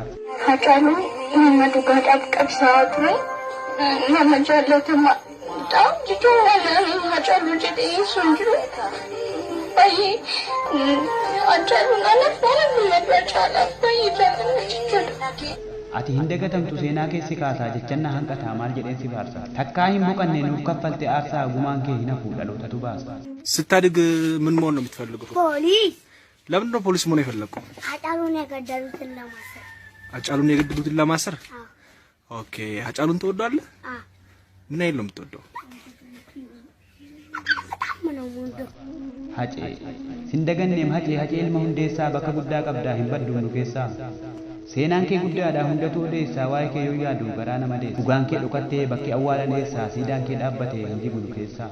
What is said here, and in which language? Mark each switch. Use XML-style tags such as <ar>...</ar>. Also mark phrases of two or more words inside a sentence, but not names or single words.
<om>Hacaaluu nama dhugaadhaaf qabsaa'aa ture nama jaallatamaa ta'u jechuun waan Hacaaluu jedhee sun jiru baay'ee Hacaaluun anaaf waan nama caalaaf baay'ee jaalladha jechuudha. Ati hin dagatamtu seenaa keessi kaasaa jechanna hanqataa maal jedheen si faarsa takkaa hin boqanne nuuf kaffalte aarsaa gumaan kee hin hafu dhalootatu baasa.</om> <am>ስታድግ ምን መሆን ነው የምትፈልገው? ፖሊስ። ለምን ነው ፖሊስ መሆን የፈለከው? Hacaaluun የገደሉትን ለማሰር። Hacaaluን የገደሉትን ለማሰር? ኦኬ። Hacaaሉን ትወደዋለህ? ምን አይል ነው የምትወደው?</am> <om>Hacee sindaganneem hacee ilma hundeessaa bakka guddaa qabdaa hin baddu nu keessaa. Seenaan kee guddaadha hundatu odeessaa waa'ee kee yoo yaadu garaa nama deessa. Dhugaan kee dhokattee bakki awwaalan eessaa siidaan kee dhaabbatee hin jibu nu keessaa.</om>